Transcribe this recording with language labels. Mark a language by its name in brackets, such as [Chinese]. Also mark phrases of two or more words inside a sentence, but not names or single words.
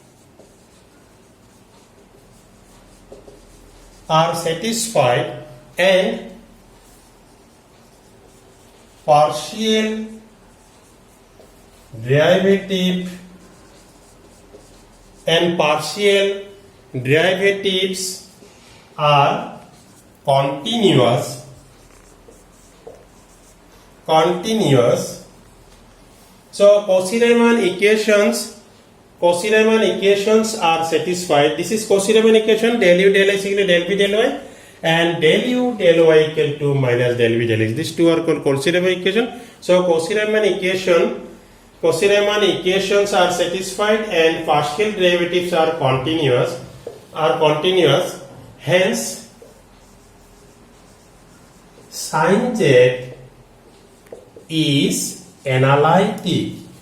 [English] and partial derivatives are continuous. So Cauchy-Riemann equations are satisfied. This is Cauchy-Riemann equation, del u del x equal to del v del y, and del u del y equal to minus del v del x. These two are called Cauchy-Riemann equation. So Cauchy-Riemann equations are satisfied and partial derivatives are continuous. Hence sin z is analytic.